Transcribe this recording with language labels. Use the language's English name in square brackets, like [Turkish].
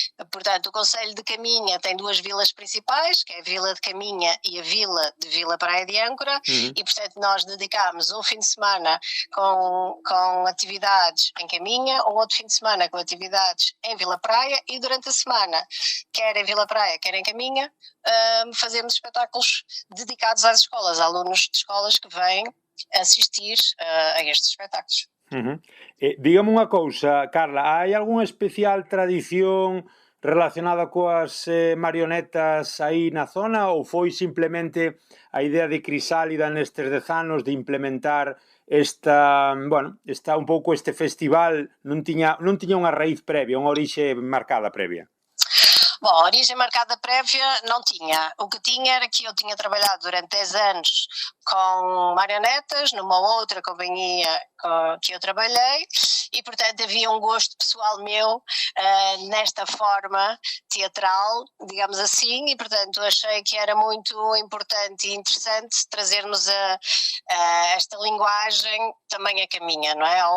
[Portuguese] Portanto, o concelho de Caminha tem 2 vilas principais, que é a Vila de Caminha e a Vila de Vila Praia de Âncora, e portanto nós dedicámos um fim de semana com atividades em Caminha, um outro fim de semana com atividades em Vila Praia, e durante a semana, quer em Vila Praia, quer em Caminha, fazemos espetáculos dedicados às escolas, alunos de escolas que vêm assistir a estes espetáculos. [Galician] Dígame unha cousa, Carla, hai algunha especial tradición relacionada coas marionetas aí na zona, ou foi simplemente a idea de Crisálida nestes 10 anos de implementar esta un pouco este festival, non tiña unha raíz previa, unha orixe marcada previa? [Portuguese] Bom, a origem marcada prévia não tinha. O que tinha era que eu tinha trabalhado durante 10 anos com marionetas numa outra companhia que eu trabalhei e, portanto, havia um gosto pessoal meu nesta forma teatral, digamos assim, e, portanto, achei que era muito importante e interessante trazermos esta linguagem também a Caminha, não é?